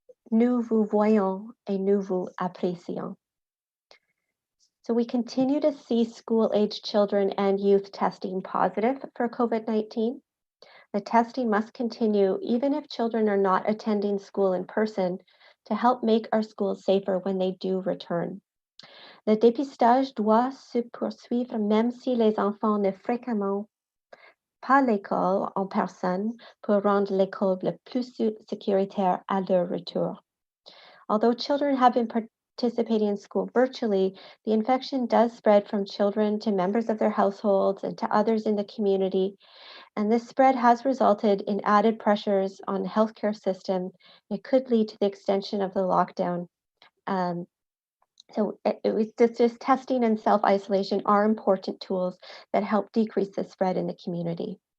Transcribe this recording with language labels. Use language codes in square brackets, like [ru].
[fr] Nous vous voyons et nous vous apprécions. [en] So we continue to see school-aged children and youth testing positive for COVID-19. The testing must continue even if children are not attending school in person to help make our schools safer when they do return. [fr] Le dépistage doit se poursuivre même si les enfants ne fréquentent pas l'école en personne pour rendre l'école le plus sécuritaire à leur retour. [en] Although children have been participating in school virtually, the infection does spread from children to members of their households and to others in the community. And this spread has resulted in added pressures on the healthcare system. It could lead to the extension of the lockdown. So it was just testing and self-isolation are important tools that help decrease the spread in the community.